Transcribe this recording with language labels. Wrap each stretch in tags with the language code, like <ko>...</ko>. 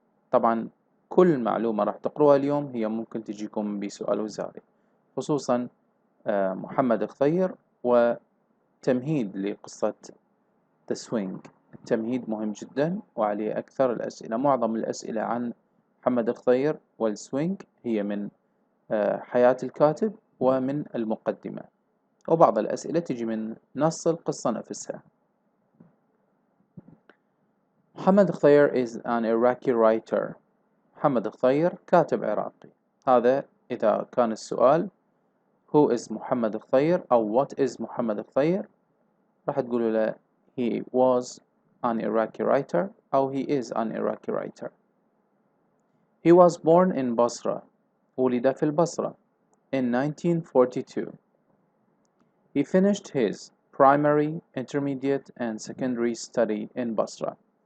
<ar>طبعا كل معلومة راح تقروها اليوم هي ممكن تجيكم بسؤال وزاري، خصوصا محمد خضير وتمهيد لقصة The Swing. التمهيد مهم جدا وعليه أكثر الأسئلة. معظم الأسئلة عن محمد خضير والسوينج هي من حياة الكاتب ومن المقدمة، وبعض الأسئلة تجي من نص القصة نفسها.</ar> <en>محمد خضير is an Iraqi writer.</en> <ar>محمد خضير كاتب عراقي. هذا إذا كان السؤال Who is محمد خضير أو What is محمد خضير، راح تقولوا له</ar> <en>He was an Iraqi writer</en> <ar>أو</ar> <en>He is an Iraqi writer. He was born in Basra.</en> <ar>ولد في البصرة</ar> <en>in 1942. He finished his primary, intermediate and secondary study in Basra.</en>